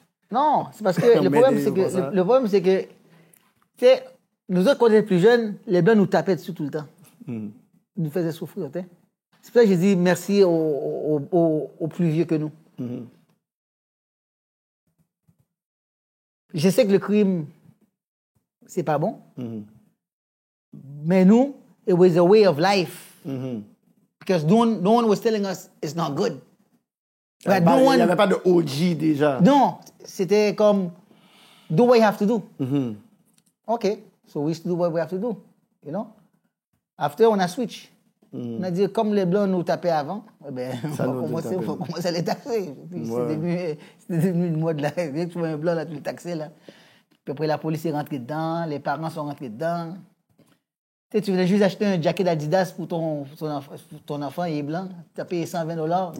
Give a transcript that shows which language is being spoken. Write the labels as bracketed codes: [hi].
[fr] Non, c'est parce que le problème, c'est que, tu sais, nous autres, quand on était plus jeunes, les blancs nous tapaient dessus tout le temps. Ils nous faisaient souffrir, tu sais. C'est pour ça que j'ai dit merci aux plus vieux que nous. Je sais que le crime, c'est pas bon. Mais nous, [en] it was a way of life. Because no one was telling us it's not good. [fr] Il n'y avait pas de OG déjà. Non, c'était comme, [en] do what you have to do. OK, so we used to do what we have to do, you know. After, [fr] on a switch. On a dit, comme les Blancs nous tapaient avant, eh ben, on va commencer à les taxer. Puis c'est devenu une mode, là. Dès que tu vois un Blanc, là, tu le taxais, là. Puis après, la police est rentrée dedans, les parents sont rentrés dedans. Tu sais, tu voulais juste acheter un jacket Adidas pour ton enfant, il est blanc, tu as payé $120.